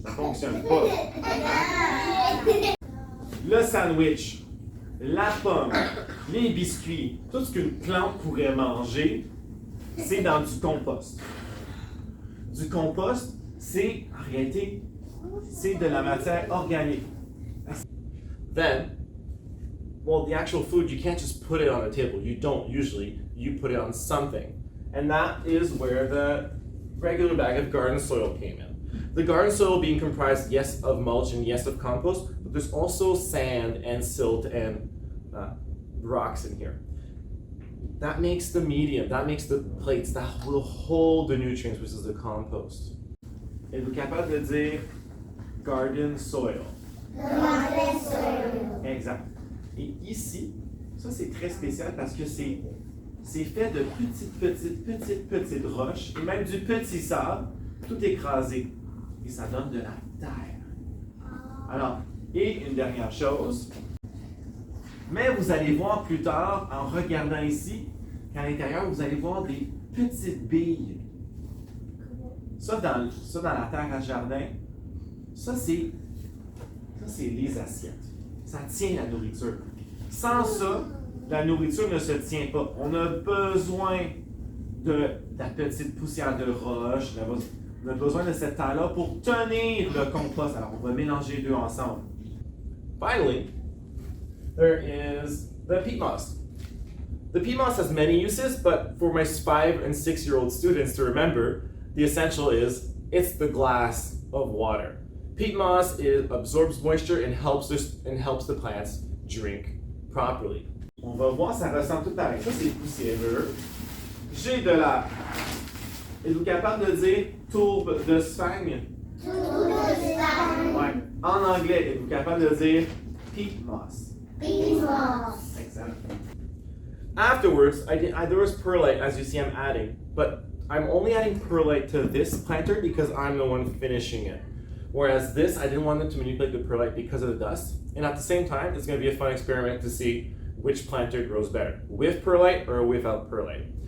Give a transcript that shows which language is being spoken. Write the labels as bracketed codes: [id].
[fr] Ça fonctionne pas. Le sandwich, la pomme, les biscuits, tout ce qu'une plante pourrait manger, c'est dans du compost. Du compost, c'est, en réalité, c'est de la matière organique. [en] Then, well, the actual food, you can't just put it on a table. You don't usually. You put it on something. And that is where the regular bag of garden soil came in. The garden soil being comprised, yes, of mulch and yes, of compost, but there's also sand and silt and rocks in here. That makes the medium, that makes the plates that will hold the nutrients, which is the compost. [fr] Êtes-vous capable de dire garden soil? Garden soil. Exact. Et ici, ça c'est très spécial parce que c'est fait de petites roches et même du petit sable, tout écrasé. Et ça donne de la terre. Alors, et une dernière chose, mais vous allez voir plus tard, en regardant ici, qu'à l'intérieur, vous allez voir des petites billes. Ça, dans la terre à jardin, ça c'est les assiettes. Ça tient la nourriture. Sans ça, la nourriture ne se tient pas. On a besoin de la petite poussière de roche, on a besoin de cette terre-là pour tenir le compost. Alors, on va mélanger les deux ensemble. [en] Finally, there is the peat moss. The peat moss has many uses, but for my 5 and 6-year-old students to remember, the essential is it's the glass of water. Peat moss absorbs moisture and helps the plants drink properly. [fr] On va voir, ça ressemble tout pareil. Ça, c'est poussiéreux. J'ai de la... Êtes-vous capable de dire tourbe de sphène? Tourbe de sphène. Ouais. En anglais, êtes-vous capable de dire peat moss? [en] Peat moss. Exactly. Afterwards, there was perlite, as you see I'm adding, but I'm only adding perlite to this planter because I'm the one finishing it. Whereas this, I didn't want them to manipulate the perlite because of the dust. And at the same time, it's going to be a fun experiment to see which planter grows better, with perlite or without perlite.